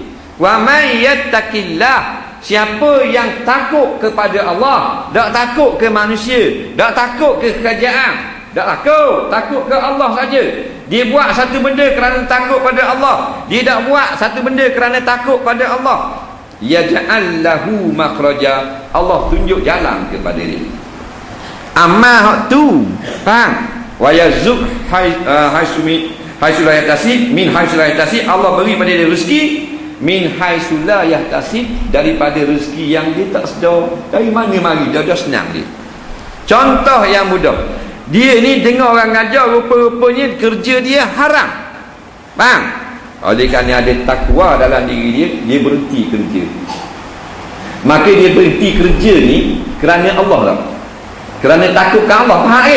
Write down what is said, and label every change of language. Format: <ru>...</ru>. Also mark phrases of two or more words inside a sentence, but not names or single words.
<ar>ومن يتق الله,</ar> <ms>siapa yang takut kepada Allah, tak takut ke manusia, tak takut ke kerajaan, tak takut ke Allah saja. Dia buat satu benda kerana takut pada Allah, dia tak buat satu benda kerana takut pada Allah,</ms> <ar>يجعل له مخرجا,</ar> <ms>Allah tunjuk jalan kepada dia. Amal hak tu, faham?</ms> <ar>ويرزقه حيث لا يحتسب، من حيث لا يحتسب,</ar> <ms>Allah beri pada dia rezeki</ms> <ar>من حيث لا يحتسب,</ar> <ms>daripada rezeki yang dia tak sedar. Dari mana mari? Dia dah senang dia. Contoh yang mudah, dia ni dengar orang ngajar, rupa-rupanya kerja dia haram, faham? Oleh kerana ada takwa dalam diri dia, dia berhenti kerja. Maka dia berhenti kerja ni kerana Allah lah, kerana takutkan Allah, faham?</ms>